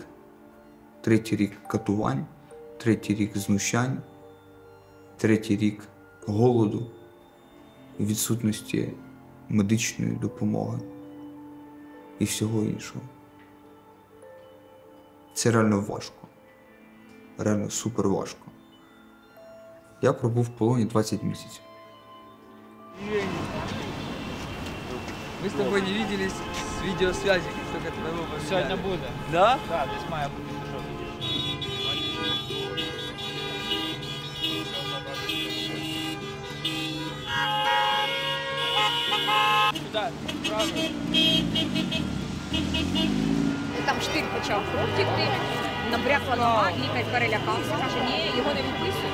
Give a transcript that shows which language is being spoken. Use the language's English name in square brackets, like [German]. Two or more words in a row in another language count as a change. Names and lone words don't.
[Ukrainian] 3-й рік катувань, 3-й рік знущань, 3-й рік голоду і відсутності медичної допомоги і всього іншого. Це реально важко. Реально супер важко. Я пробув в полоні 20 місяців. [Russian] Мы с тобой не виделись с видеосвязи, как только твоего поменяли. [Ukrainian] Сьогодні буде. [Russian] Да? [Ukrainian] Так, десь має бути. Так, правильно. Там штир почав кров тікти, набрякла нога, лікар перелякався, каже, ні, його не відписують.